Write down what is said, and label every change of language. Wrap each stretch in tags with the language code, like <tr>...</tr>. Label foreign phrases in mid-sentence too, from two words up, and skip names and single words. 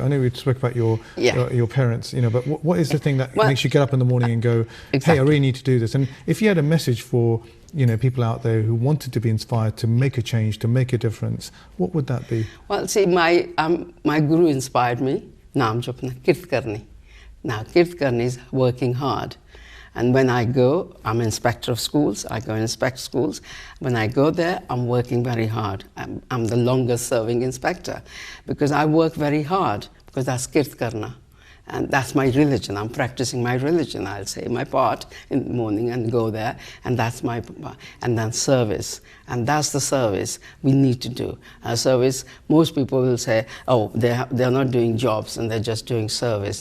<en>I know we spoke about your parents, but what is the thing that makes you get up in the morning and go, hey, I really need to do this? And if you had a message for people out there who wanted to be inspired to make a change, to make a difference, what would that be? Well, see, my guru inspired me.</en> <pa>ਨਾਮ ਜਪਣਾ, ਕਿਰਤ ਕਰਨੀ.</pa> <en>Now,</en> <pa>ਕਿਰਤ ਕਰਨੀ</pa> <en>is working hard. And when I go, I'm inspector of schools. I go and inspect schools. When I go there, I'm working very hard. I'm the longest serving inspector, because I work very hard, because that's</en> <pa>ਕਿਰਤ ਕਰਨਾ.</pa> <en>And that's my religion. I'm practicing my religion. I'll say my part in the morning and go there, and that's my part. And then service. And that's the service we need to do. Service, most people will say, oh, they're not doing jobs and they're just doing service.</en>